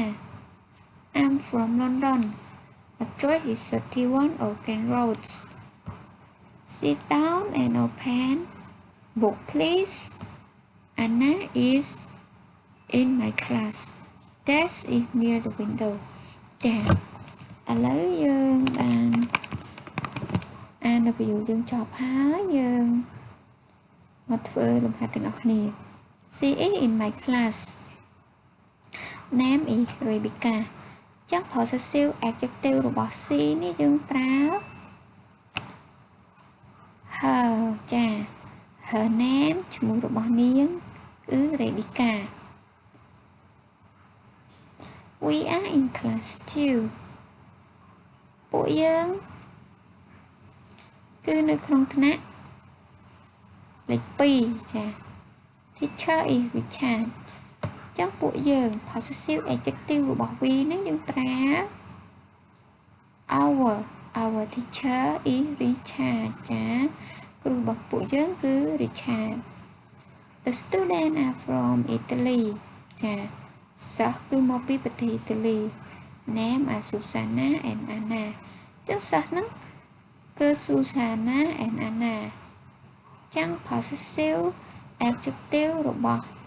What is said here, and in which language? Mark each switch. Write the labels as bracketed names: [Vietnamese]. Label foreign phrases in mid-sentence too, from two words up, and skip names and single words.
[English] I'm from London. Address is 31 Oaken Road. Sit down and open book, please. Anna is in my class. Desk is near the window. [Khmer] ចាឥឡូវយើងបានអាននៅប្រយោគយើងចប់ហើយយើងមកធ្វើលំហាត់ទាំងអស់គ្នា [English] She is in my class Name is Rebecca [Khmer] ចឹង [English] possessive adjective [Khmer] របស់ she នេះយើងប្រើ her ចា [English] her name [Khmer] ឈ្មោះរបស់នាងគឺ Rebecca [English] We are in class 2 [Khmer] ពួកយើង គឺនៅក្នុងថ្នាក់លេខ2ចា [English] Teacher is Richard [Khmer] ចឹងពួកយើង [English] possessive adjective [Khmer] របស់ we នឹងយើងប្រើ [English] our teacher is Richard [Khmer] ចាគ្រូរបស់ពួកយើងគឺ Richard [English] The students are from Italy [Khmer] ចាសិស្សគឺមកពីប្រទេសអ៊ីតាលី [English] Name are Susanna and Anna [Khmer] ចឹងសិស្សហ្នឹងគឺ Susanna and Anna ចឹង [English] possessive adjective [Khmer] របស់